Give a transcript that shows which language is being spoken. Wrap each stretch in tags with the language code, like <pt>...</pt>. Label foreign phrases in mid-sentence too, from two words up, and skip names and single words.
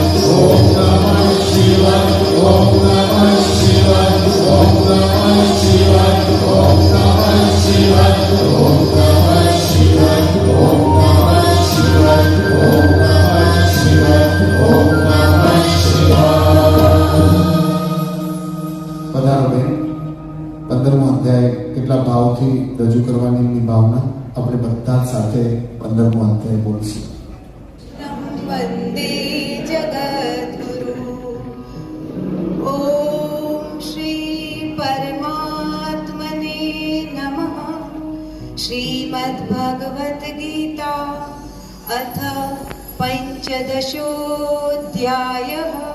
<sa>ओम नमः शिवाय ओम नमः शिवाय ओम नमः शिवाय ओम नमः शिवाय ओम नमः शिवाय ओम नमः शिवाय ओम नमः शिवाय ओम नमः शिवाय.</sa> <gu>પધારો બેન. 15મો અધ્યાય કેટલા ભાવથી રજૂ કરવાની એમની ભાવના આપણે બધા જ સાથે 15મો અધ્યાય બોલશું.</gu> <sa>वन्दे जगद्गुरु ॐ श्री परमात्मने नमः. श्रीमद्भगवद्गीता अथ पञ्चदशोऽध्यायः.</sa>